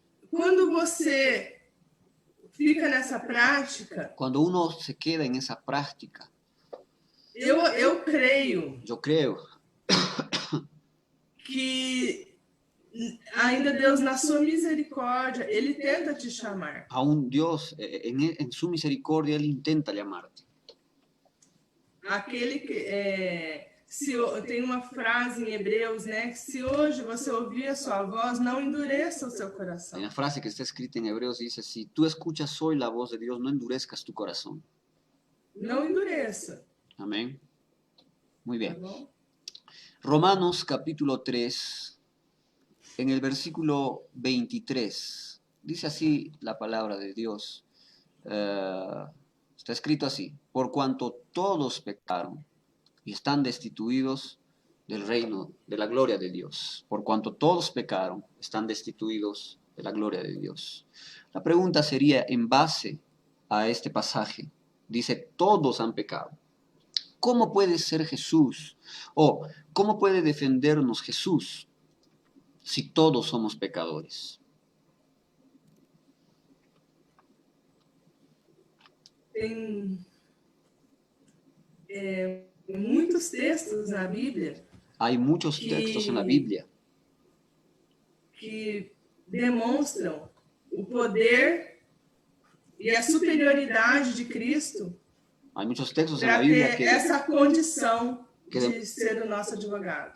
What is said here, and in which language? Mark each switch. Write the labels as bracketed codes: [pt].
[pt] Quando você fica nessa prática... [es] Quando uno se queda en esa práctica... [pt] Eu creio... Eu creio... que ainda Deus, na sua misericórdia, Ele tenta te chamar. [es] Aún Dios, en su misericordia, Él intenta llamarte. [pt] Aquele que... tem uma frase em Hebreus, né? Que se hoje você ouvir a sua voz, não endureça o seu coração. [es] Hay una frase que está escrita en Hebreos, dice, si tú escuchas hoy la voz de Dios, no endurezcas tu corazón. [pt] Não endureça. [es] Amén. Muy bien. [pt] Tá bom? [es] Romanos capítulo 3, en el versículo 23, dice así la palabra de Dios. Está escrito así: por cuanto todos pecaron y están destituidos del reino, de la gloria de Dios. Por cuanto todos pecaron, están destituidos de la gloria de Dios. La pregunta sería, en base a este pasaje, dice, todos han pecado. ¿Cómo puede ser Jesús? O, ¿cómo puede defendernos Jesús si todos somos pecadores? [pt] Tem muitos textos na Bíblia [es] Hay muchos textos en la Biblia [pt] que demonstram o poder e a superioridade de Cristo [es] Hay muchos textos en la [pt] para [es] Biblia [pt] ter essa condição que de ser o nosso advogado.